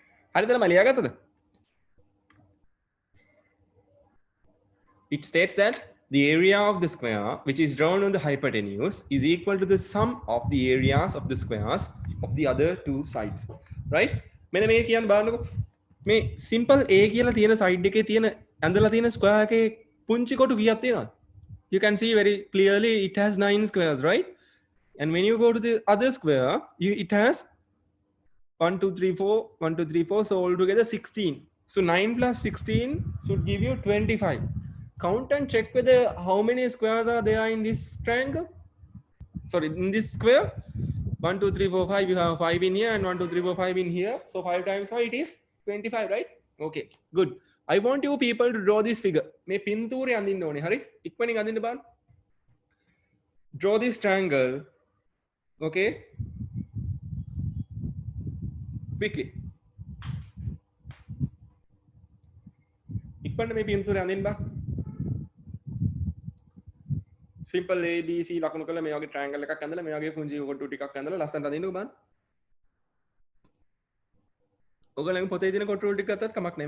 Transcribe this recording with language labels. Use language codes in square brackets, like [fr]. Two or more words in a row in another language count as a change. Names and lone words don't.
[si] හරිද ළමයි ලියාගත්තද? [en] It states that the area of the square which is drawn on the hypotenuse is equal to the sum of the areas of the squares of the other two sides. Right? [si] මෙන්න මේ කියන්න බලන්නකෝ. මේ simple A කියලා තියෙන side එකේ තියෙන ඇඳලා තියෙන square එකේ පුංචි කොටු කීයක් තියෙනවද? [en] You can see very clearly it has 9 squares, right? And when you go to the other square, it has 1, 2, 3, 4, 1, 2, 3, 4. So altogether 16. So 9 plus 16 should give you 25. Count and check whether how many squares are there in this triangle. Sorry, in this square. 1, 2, 3, 4, 5. You have 5 in here and 1, 2, 3, 4, 5 in here. So 5 times 5 it is 25, right? Okay, good. I want you people to draw this figure. [si] මේ පින්තූරය අඳින්න ඕනේ. හරි? ඉක්මනින් අඳින්න බලන්න. [en] Draw this triangle. Okay? Quickly. [si] ඉක්මනට මේ පින්තූරය අඳින්න බලන්න. Simple A, B, C ලකුණු කරලා මේ වගේ triangle එකක් ඇඳලා මේ වගේ කුංචි කොටු ටිකක් ඇඳලා ලස්සනට අඳින්නකෝ බලන්න. ඔයගලගේ පොතේ තියෙන කොටු ටික ගත්තත් කමක් නැහැ.